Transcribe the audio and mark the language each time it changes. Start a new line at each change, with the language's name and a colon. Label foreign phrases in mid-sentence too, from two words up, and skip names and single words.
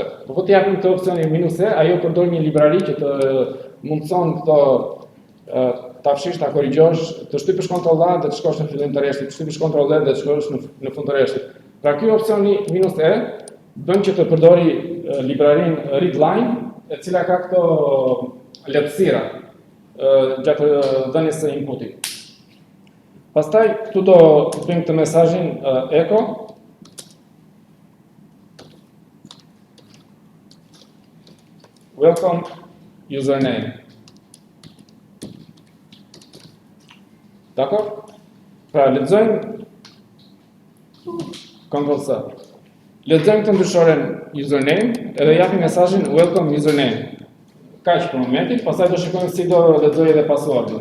Albanian: Po po t'i japim këtë opsionin -e, ajo përdor një librari që të mundson këto ta fshish, ta korrigjosh, të shtypësh Ctrl+A dhe të shkosh në fillim të rreshtit, të shtypësh Ctrl+Z dhe të shkosh në fund të rreshtit. Pra ky opsioni -e bën që të përdori librarin readline, e cila ka këto lehtësira gjatë dhënies së inputit. Pastaj këtu do bëjmë këtë mesazhin echo.
English: Welcome username.
Albanian: Dakor? Pra lexojmë Ctrl+C. Lexojmë këtë ndryshoren username edhe japim mesazhin
English: welcome username.
Albanian: Kaq për momentin, pastaj do shikojmë si do lexojë edhe passwordin.